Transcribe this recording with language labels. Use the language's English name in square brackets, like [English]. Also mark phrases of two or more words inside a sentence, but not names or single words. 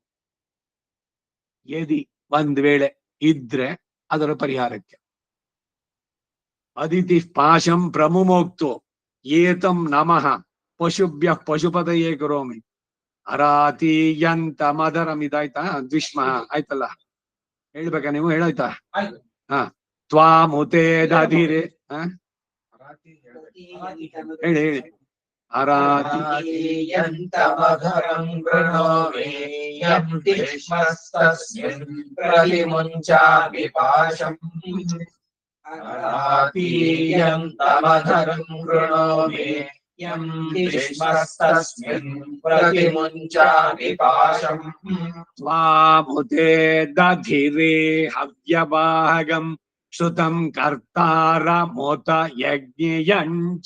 [Kannada] ಏದಿ ಒಂದ್ ವೇಳೆ ಇದ್ರೆ ಅದರ ಪರಿಹಾರಕ್ಕೆ [Sanskrit] ಅದಿತಿ ಪಾಶಂ ಪ್ರಮುಮೋಕ್ತು ಏತಂ ನಮಃ ಪಶುಭ್ಯ ಪಶುಪತಯೇ ಕರೋಮಿ ಅರಾತೀಯಂತ ಮದರಂ. [Kannada] ಇದಾಯ್ತಾ? ದ್ವಿಷ್ಮ ಆಯ್ತಲ್ಲ, ಹೇಳ್ಬೇಕಾ ನೀವು? ಹೇಳಾಯ್ತಾ? ಹಾ. [Sanskrit] ತ್ವಾಮುತೆ ದಧಿರೆ, [Kannada] ಹೇಳಿ ಹೇಳಿ. [Sanskrit] ಅರಾತೀಯಂತಮಧರಂ ಗೃಣೋಮಿ ಯಂ ತಿಷ್ಮಸ್ತಸ್ಮಿನ್ ಪ್ರತಿಮುಂಚಾಪಿ ಪಾಶಂ. ಅರಾತೀಯಂತಮಧರಂ ಗೃಣೋಮಿ ಯಂ ತಿಷ್ಮಸ್ತಸ್ಮಿನ್ ಪ್ರತಿಮುಂಚಾಪಿ ಪಾಶಂ. ತ್ವಾಮುತೆ ದಧಿರೆ ಹವ್ಯಭಾಗಂ ಶ್ರುತಂ ಕರ್ತಾರ ಮೋತ ಯಜ್ಞಯಂಚ.